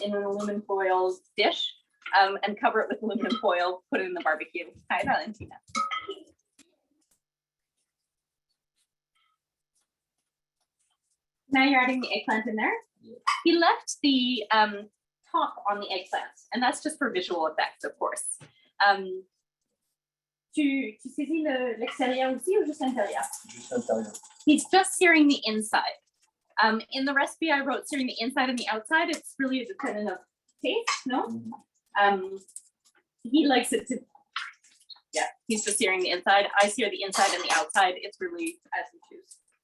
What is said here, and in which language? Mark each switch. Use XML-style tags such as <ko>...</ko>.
<en>In an aluminum foil dish, and cover it with aluminum foil, put it in the barbecue. Hi, Valentina. Now you're adding the eggplant in there. Yeah. He left the top on the eggplant, and that's just for visual effects, of course.</en> <fr>Tu saisis l'extérieur aussi ou juste l'intérieur? Juste l'intérieur.</fr> <en>He's just searing the inside. In the recipe I wrote searing the inside and the outside. It's really dependent of taste, no? Mm-hmm. He likes it to, yeah, he's just searing the inside. I sear the inside and the outside. It's really as you choose.</en>